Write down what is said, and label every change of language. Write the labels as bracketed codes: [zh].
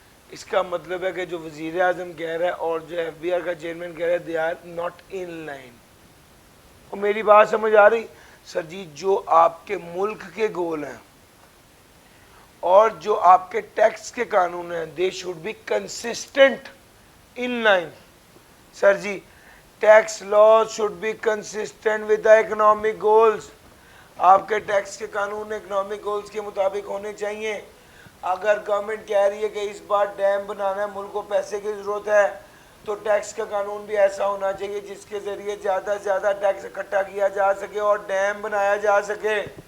[ur] اس کا مطلب ہے کہ جو وزیر اعظم کہہ رہا ہے اور جو ایف بی آر کا چیئرمین کہہ رہا ہے [en] They are not in line. [ur] اور میری بات سمجھ آ رہی؟ سر جی جو آپ کے ملک کے گول ہیں اور جو آپ کے ٹیکس کے قانون ہیں [en] They should be consistent in line. Sir ji tax laws should be consistent with the economic goals. [ur] آپ کے ٹیکس کے قانون اکنامک گولز کے مطابق ہونے چاہیے. اگر گورنمنٹ کہہ رہی ہے کہ اس بار ڈیم بنانا ہے, ملک کو پیسے کی ضرورت ہے, تو ٹیکس کا قانون بھی ایسا ہونا چاہیے جس کے ذریعے زیادہ سے زیادہ ٹیکس اکٹھا کیا جا سکے اور ڈیم بنایا جا سکے.